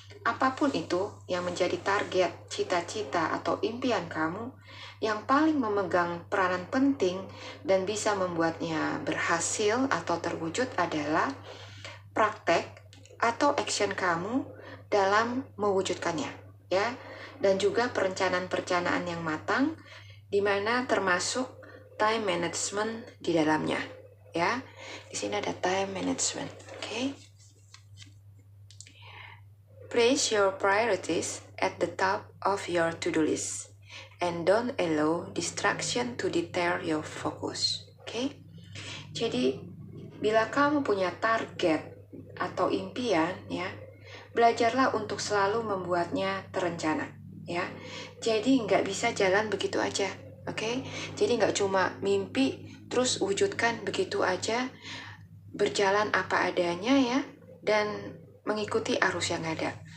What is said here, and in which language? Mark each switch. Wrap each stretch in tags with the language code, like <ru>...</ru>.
<id>Apapun itu yang menjadi target, cita-cita atau impian kamu, yang paling memegang peranan penting dan bisa membuatnya berhasil atau terwujud adalah praktek atau action kamu dalam mewujudkannya ya, dan juga perencanaan-perencanaan yang matang di mana termasuk time management di dalamnya ya. Di sini ada time management. Oke?</id> <en>Place your priorities at the top of your to-do list and don't allow distraction to deter your focus.</en> <id>Oke? Jadi bila kamu punya target atau impian ya, belajarlah untuk selalu membuatnya terencana ya. Jadi nggak bisa jalan begitu aja, oke? Jadi nggak cuma mimpi terus wujudkan begitu aja, berjalan apa adanya ya, dan mengikuti arus yang ada.</id>